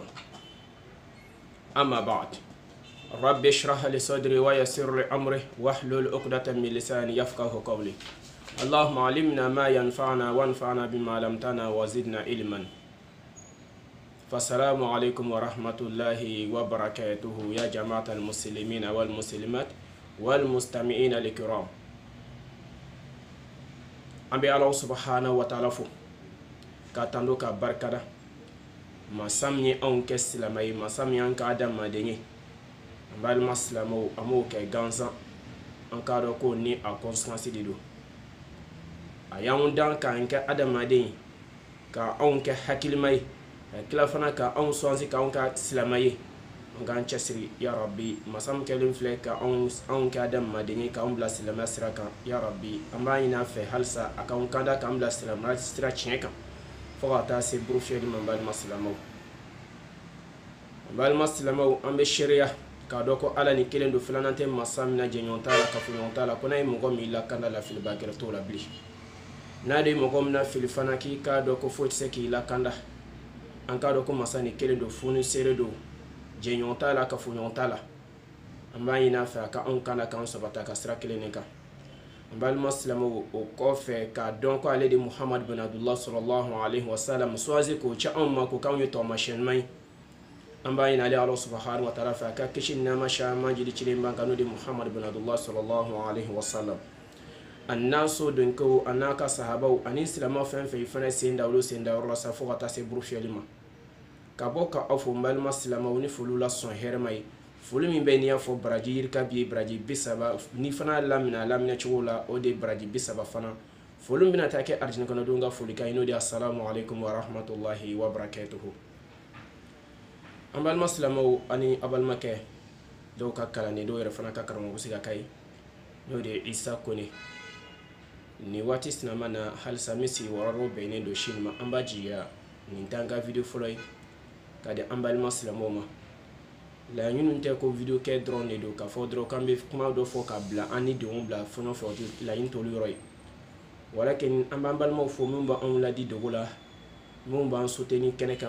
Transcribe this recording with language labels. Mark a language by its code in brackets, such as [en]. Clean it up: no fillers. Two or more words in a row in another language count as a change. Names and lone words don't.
[ar] أما بعد رب اشرح لي صدري ويسر لي أمري واحلل عقدة من لساني يفقه قولي. اللهم علمنا ما ينفعنا وانفعنا بما علمتنا وزدنا علما. فالسلام عليكم ورحمة الله وبركاته يا جماعة المسلمين والمسلمات والمستمعين الكرام. [bm] An bɛ Ala [ar] سبحانه وتعالى [bm] fo ka tando ka barikada masa min ye anw kɛ silamɛ ye masa min y'an ka adamaden ye an balima silamɛw an b'o kɛ gansan an k'a dɔn ko ni a conséquence de don a y'anw dan k'an kɛ adamaden ye ka anw kɛ hakilima ye ka tila fana ka anw sɔnsi k'anw ka silamɛ ye an k'an cɛsiri [ar] يا ربي [bm] masa min kɛlen filɛ ka anw kɛ adamaden ye k'anw bila silamɛya sira kan [ar] يا ربي [bm] an b'a ɲini a fɛ halisa a k'anw kanda k'an bila silamɛya sira tiɲɛ kan fo ka taa se burufiyɛli ma an balima silamɛw. An balima silamɛw an bɛ seereya k'a dɔn ko ala ni kelen don filanan tɛ masa min na jɛɲɔgɔn t'a la kafoɲɔgɔn t'a la ko n'a ye mɔgɔ min lakanda lafiliba gɛrɛ t'o la bilen n'a de ye mɔgɔ min na fili fana k'i k'a dɔn ko foyi tɛ se k'i lakanda an k'a dɔn ko masa ni kelen don funu seere don jɛɲɔgɔn t'a la kafoɲɔgɔn t'a la an b'a ɲini a fɛ a ka anw kana k'anw sabata ka sira kelen de kan. An balima silamɛw o kɔfɛ k'a dɔn ko ale de Muhamadu bin Abdullah [ar] صلى الله عليه وسلم [bm] suwazi k'o ci anw ma ko k'anw ye tɔɔmasiyɛn ɲuman ye an b'a ɲini ale Ala [ar] سبحانه و [bm] ta'ala fɛ a ka kisi ni nɛɛma caman jidi cilen ban kan n'o de Muhamadu bin Abdullah [ar] صلى الله عليه وسلم [bm] a n'a so donkew a n'a ka sahabaw ani silamɛw fɛn fɛn fana sen da olu sen da yɔrɔ la sa fo ka taa se burufiyɛli ma ka bɔ ka aw fo n balima silamɛw ni foliw la sɔn hɛrɛma ye foli min bɛ n'i y'a fɔ baraji yirika bi ye baraji 30 ni fana lamina laminɛ cogo la o de baraji 30 fana foli min bɛna taa kɛ arijinɛ kɔnɔdenw ka foli kan ye n'o de [ar] السلام عليكم ورحمة الله وبركاته. [bm] An balima silamɛw ani a balimakɛ dɔw ka kalanden dɔw yɛrɛ fana ka karamɔgɔ se ka k'a ye n'o de ye Isa Kone ni waati sinama na halisa min sigiyɔrɔ bɛnnen don sini ma an b'a jigiya nin t'an ka video fɔlɔ ye ka di an balima silamɛw ma laɲini tɛ ko video kɛ dɔrɔn de don k'a fɔ dɔrɔn k'an bɛ kuma dɔ fɔ ka bila an ni denw bila fɛn fɛ o tɛ laɲini t'olu yɔrɔ ye walakin an b'an balimaw fo minnu b'anw ladi dogo la minnu b'an soutenir kɛnɛ kan